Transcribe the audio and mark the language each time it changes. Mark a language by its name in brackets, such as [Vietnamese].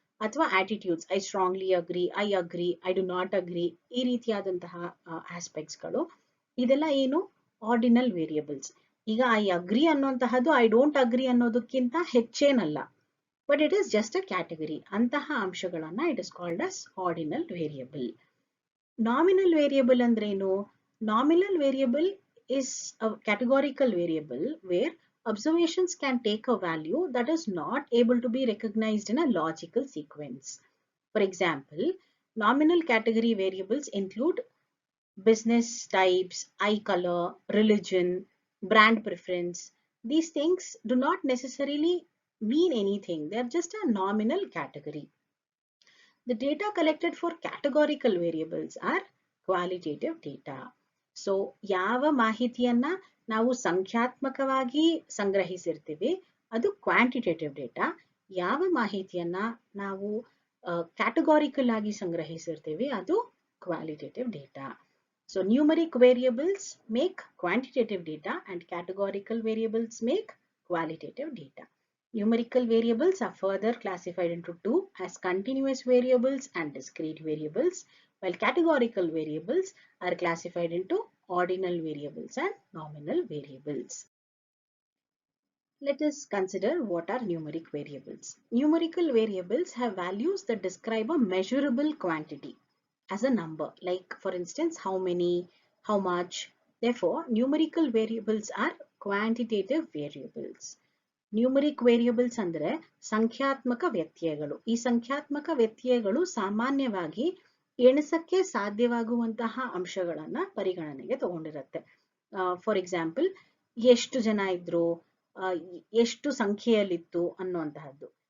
[English] ಅಥವಾ attitudes I strongly agree, I agree, I do not agree, [Kannada] ಈ ರೀತಿಯಾದಂತಹ ಆಸ್ಪೆಕ್ಟ್ಸ್ಗಳು ಇದೆಲ್ಲ ಏನು [English] Ordinal variables. ಈಗ I agree ಅನ್ನುವಂತಹದ್ದು I don't agree [Kannada] ಅನ್ನೋದಕ್ಕಿಂತ ಹೆಚ್ಚೇನಲ್ಲ, [English] But it is just a category. [Kannada] ಅಂತಹ ಅಂಶಗಳನ್ನ [English] It is called as ordinal variable. [Kannada] Nominal variable ಅಂದ್ರೇನು? [English] Nominal variable is a categorical variable where observations can take a value that is not able to be recognized in a logical sequence. For example, nominal category variables include business types, eye color, religion, brand preference. These things do not necessarily mean anything. They are just a nominal category. The data collected for categorical variables are qualitative data. [Kannada] So, ಯಾವ ಮಾಹಿತಿಯನ್ನ ನಾವು ಸಂಖ್ಯಾತ್ಮಕವಾಗಿ ಸಂಗ್ರಹಿಸಿರ್ತೀವಿ ಅದು quantitative data. ಯಾವ ಮಾಹಿತಿಯನ್ನ ನಾವು categorical ಆಗಿ ಸಂಗ್ರಹಿಸಿರ್ತೀವಿ ಅದು qualitative data. [English] So numeric variables make quantitative data and categorical variables make qualitative data. Numerical variables are further classified into two as continuous variables and discrete variables, while categorical variables are classified into ordinal variables and nominal variables. Let us consider what are numeric variables. Numerical variables have values that describe a measurable quantity as a number, like for instance how many, how much. Therefore, numerical variables are quantitative variables. [Kannada] Numeric variables ಅಂದ್ರೆ ಸಂಖ್ಯಾತ್ಮಕ ವ್ಯತ್ಯಯಗಳು. ಈ ಸಂಖ್ಯಾತ್ಮಕ ವ್ಯತ್ಯಯಗಳು ಸಾಮಾನ್ಯವಾಗಿ ಎಣಿಸಕ್ಕೆ ಸಾಧ್ಯವಾಗುವಂತಹ ಅಂಶಗಳನ್ನ ಪರಿಗಣನೆಗೆ ತಗೊಂಡಿರುತ್ತೆ. [English] for example, [Kannada] ಎಷ್ಟು ಜನ ಇದ್ರು, ಎಷ್ಟು ಸಂಖ್ಯೆಯಲ್ಲಿತ್ತು ಅನ್ನುವಂತಹದ್ದು.